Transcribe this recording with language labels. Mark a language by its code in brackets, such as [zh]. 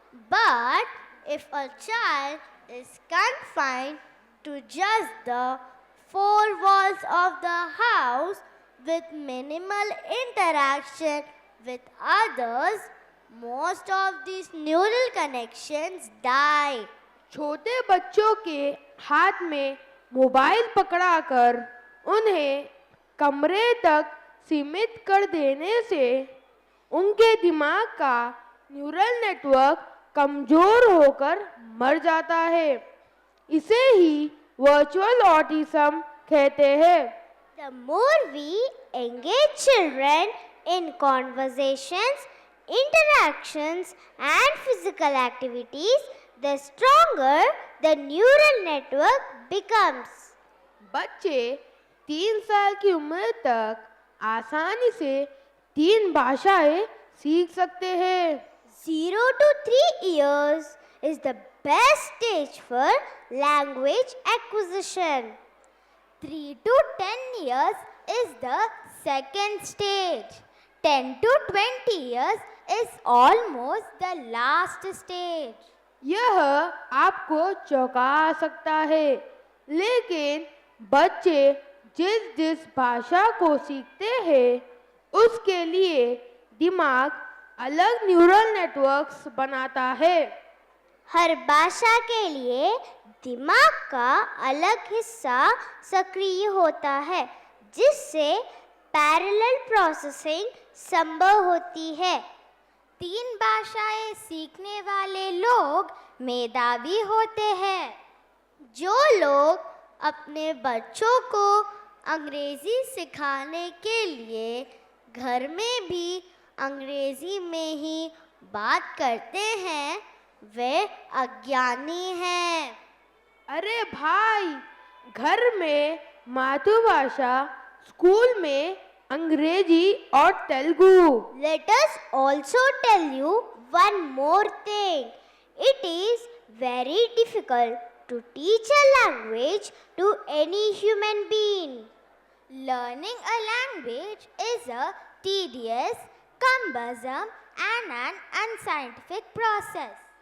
[en] But if a child is confined to just the four walls of the house with minimal interaction with others, most of these neural connections die. [hi] छोटे बच्चों के हाथ में mobile पकड़ाकर उन्हें कमरे तक सीमित कर देने से उनके दिमाग का न्यूरल नेटवर्क कमजोर होकर मर जाता है। इसे ही वर्चुअल ऑटिज्म कहते हैं। [en] The more we engage children in conversations, interactions, and physical activities, the stronger the neural network becomes. [hi] बच्चे 3 साल की उम्र तक आसानी से 3 भाषाएं सीख सकते हैं। [en] 0 to 3 years is the best stage for language acquisition. 3 to 10 years is the second stage. 10 to 20 years is almost the last stage. [hi] यह आपको चौंका सकता है, लेकिन बच्चे जिस जिस भाषा को सीखते हैं उसके लिए दिमाग अलग न्यूरल नेटवर्क्स बनाता है। हर भाषा के लिए दिमाग का अलग हिस्सा सक्रिय होता है, जिससे पैरेलल प्रोसेसिंग संभव होती है। 3 भाषाएं सीखने वाले लोग मेधावी होते हैं। जो लोग अपने बच्चों को अंग्रेजी सिखाने के लिए घर में भी अंग्रेजी में ही बात करते हैं, वे अज्ञानी हैं। अरे भाई, घर में मातृभाषा, स्कूल में अंग्रेजी और Telugu. [en] Let us also tell you one more thing. It is very difficult to teach a language to any human being. Learning a language is a tedious, cumbersome, and an unscientific process.